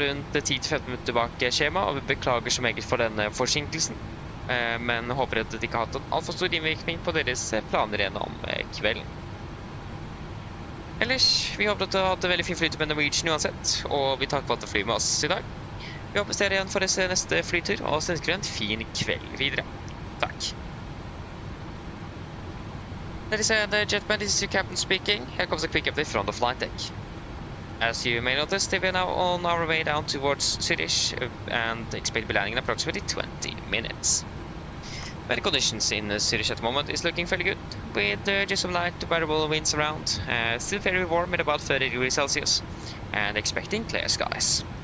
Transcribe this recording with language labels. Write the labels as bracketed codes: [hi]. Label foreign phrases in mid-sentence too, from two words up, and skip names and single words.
[no] rundt 10-15 minutter bak skjema, og vi beklager så meget for denne forsinkelsen, men håper at det ikke har hatt en alt for stor innvirkning på deres planer gjennom kvelden. Ellers, vi håper at du har hatt en veldig fin flytur med Norwegian uansett, og vi takker for at du flyr med oss i dag. Vi håper dere igjen for neste flytur, og ønsker en fin kveld videre. Takk. [en] Ladies and gentlemen, this is your captain speaking. Here comes a quick update from the flight deck. As you may notice, we are now on our way down towards Zürich and expect to be landing in approximately 20 minutes. Weather conditions in Zürich at the moment is looking fairly good, with just some light variable winds around, still very warm at about 30 degrees Celsius, and expecting clear skies.